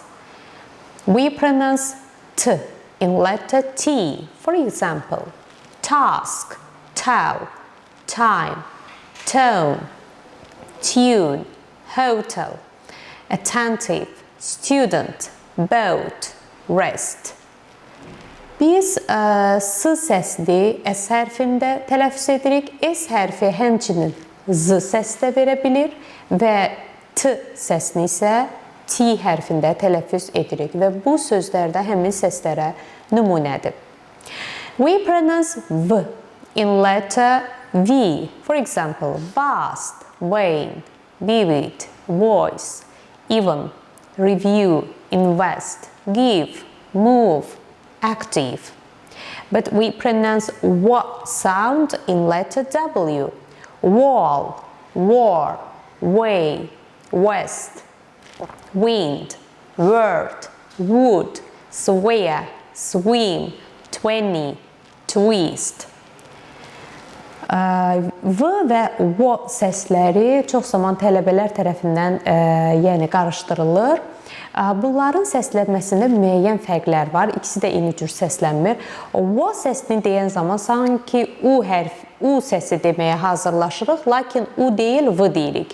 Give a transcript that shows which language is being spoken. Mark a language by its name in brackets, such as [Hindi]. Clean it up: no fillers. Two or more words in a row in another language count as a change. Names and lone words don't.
[English] We pronounce T in letter T. For example, task, tell, time, tone, tune, hotel, attentive, student, boat, rest. [Azerbaijani] Biz S səsini S hərfində tələffüz edirik. S hərfi həmçinin Z səsi də verə bilir və T səsini isə T hərfində tələffüz edirik və bu sözlərdə həmin səslərə nümunədir. [English] We pronounce V in letter V. For example, vast, vain, vivid, voice, even, review, invest, give, move, active. But we pronounce W sound in letter W. Wall, war, way, west, wind, word, wood, swear, swim, 20, twist. [Azerbaijani] V və V səsləri çox zaman tələbələr tərəfindən qarışdırılır. Bunların səslənməsində müəyyən fərqlər var. İkisi də eyni cür səslənmir. V səsini deyən zaman sanki U səsi deməyə hazırlaşırıq, lakin U deyil, V deyirik.